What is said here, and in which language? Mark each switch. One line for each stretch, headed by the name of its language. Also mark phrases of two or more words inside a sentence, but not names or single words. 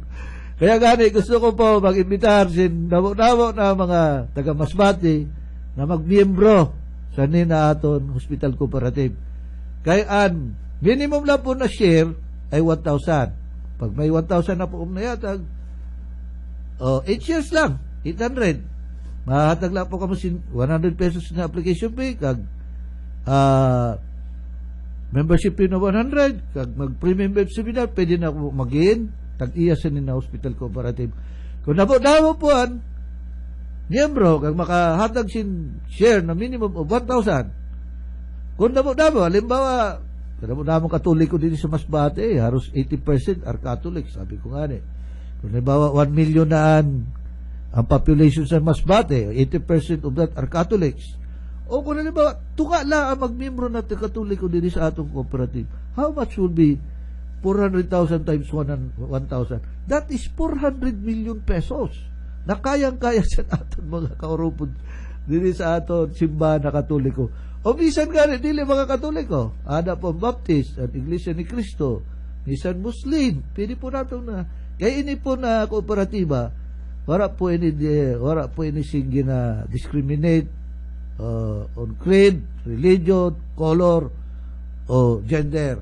Masbatenyo: Kaya gani, gusto ko po mag-imbitar sin damo-damo na mga taga Masbate na magmiyembro sa nina aton hospital cooperative. Kaya minimum lang po na share ay 1,000. Pag may 1,000 na po na yatag, 8 shares lang, 800. Mahatag lang po kamo 100 pesos na
English: application fee,
Masbatenyo: kag
English: membership fee
Masbatenyo: na 100, kag mag-premium
English: web seminar,
Masbatenyo: pwede na po mag-in, tag-iya sa nina hospital cooperative. Kung nabo-dabo po miyembro, kag makahatag sin share na
English: minimum of 1,000.
Masbatenyo: Kung nabo-dabo, halimbawa, nabo-dabo katoliko din sa Masbate, halos
English: 80% are Catholic,
Masbatenyo: sabi ko nga kung halimbawa 1 million na ang population sa Masbate,
English: 80% of that are Catholics.
Masbatenyo: O kung halimbawa, tuka lang ang magmiyembro na katoliko din sa atong cooperative,
English: how much will be 400,000 times 1,000? That is 400 million pesos
Masbatenyo: na kayang-kaya sa aton mga kaurupod dili sa aton simbahan na katoliko. O bisan gani dili mga katoliko, ada po Baptist at Iglesia ni Cristo, bisan Muslim, pwede po nato na. Kaya ini po na kooperatiba, wala po ini sige na
English: discriminate on creed, religion, color
Masbatenyo: o gender.